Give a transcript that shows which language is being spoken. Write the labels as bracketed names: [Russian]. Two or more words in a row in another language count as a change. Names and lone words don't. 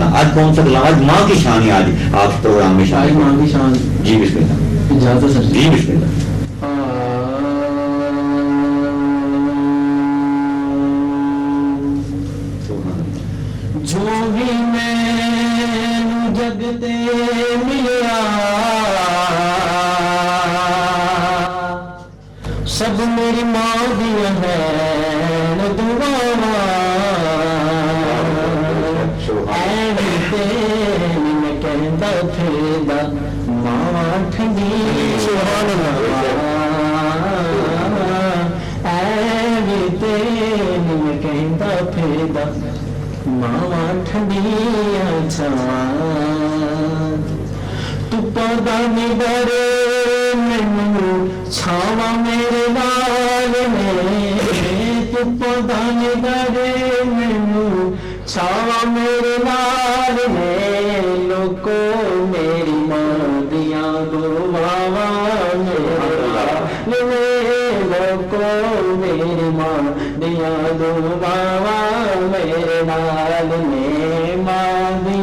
[Urdu] آج کون سا کلام؟ آج ماں کی شان ہے، آج آپ پروگرام میں آج شامل ماں کی شان۔ جی [Arabic] بسم اللہ۔ [Urdu] اجازت سر جی [Arabic] بسم اللہ۔ [Punjabi] جو بھی میں جگ تے ملیا سب میری ماں دیا ہے دعا، میں کہتا پھردا ماں ٹھنڈی میں کہتا پھردا ماں ٹھنڈیاں چھاواں، تو پودا نہیں ڈرے مینوں چھاواں میرے نال میں، تو پودا نہیں ڈرے مینوں چھاواں میرے نال میں، لوکو میری ماں دیاں دعاواں میرے نال میں، لوکو میری ماں دیاں دعاواں میرے نال میں، ماں